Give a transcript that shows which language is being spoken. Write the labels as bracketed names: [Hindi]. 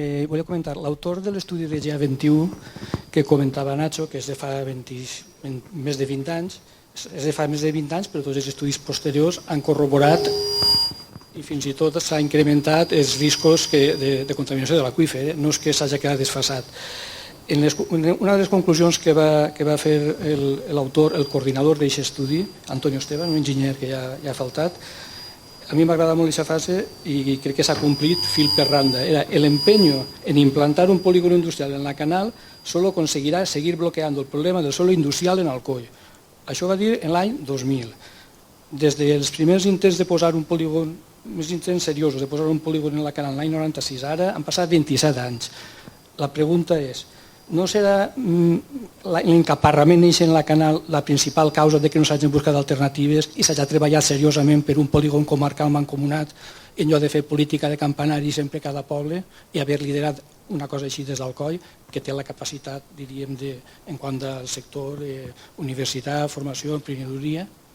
[Spanish] Voy a comentar, [Catalan] l'autor de l'estudi de GA21 que comentava Nacho, que és de fa més de 20 anys, és de fa més de 20 anys, però tots els estudis posteriors han corroborat i fins i tot s'ha incrementat els riscos de contaminació de l'aqüífer, no és que s'hagi quedat desfasat. Una de les conclusions que va fer l'autor, el coordinador d'aquest estudi, Antonio Esteban, un enginyer que ja ha faltat, a mi m'agrada molt aquesta fase i crec que s'ha complit fil per randa. [Spanish] Era el empeño en implantar un polígono industrial en la Canal solo conseguirá seguir bloqueando el problema del suelo industrial en Alcoi. [Catalan] Això va dir en l'any 2000. Des dels primers intents de posar un polígon, més intents seriosos de posar un polígon en la Canal l'any 96, ara han passat 27 anys. La pregunta és, no serà l'encaparrament en la Canal la principal causa de que no s'hagin buscat alternatives i s'hagi treballat seriosament per un polígon comarcal mancomunat en lloc de fer política de campanari sempre cada poble i haver liderat una cosa així des d'Alcoi que té la capacitat, diríem, en quant al sector universitat, formació, emprenedoria?